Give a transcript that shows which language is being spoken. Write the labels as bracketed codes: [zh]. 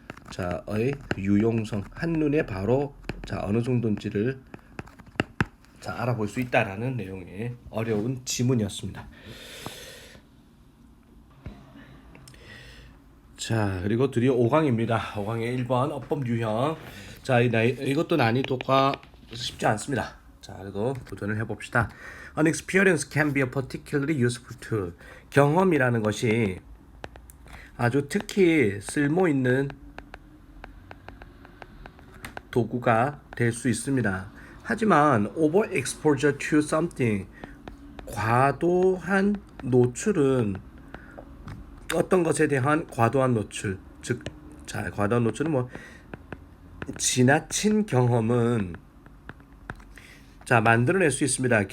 [ko] 자의 유용성 한눈에 바로 자 어느 정도인지를 자 알아볼 수 있다라는 내용의 어려운 지문이었습니다. 자 그리고 드디어 5강입니다. 5강의 1번 어법 유형. 자 이것도 난이도가 쉽지 않습니다. 자 그래도 도전을 해봅시다. [en] An experience can be a particularly useful tool. [ko] 경험이라는 것이 아주 특히 쓸모있는 도구가 될 수 있습니다. 하지만 [en] overexposure to something [ko] 과도한 노출은 어떤 것에 대한 과도한 노출 즉 자 과도한 노출은 뭐 지나친 경험은 자 만들어낼 수 있습니다.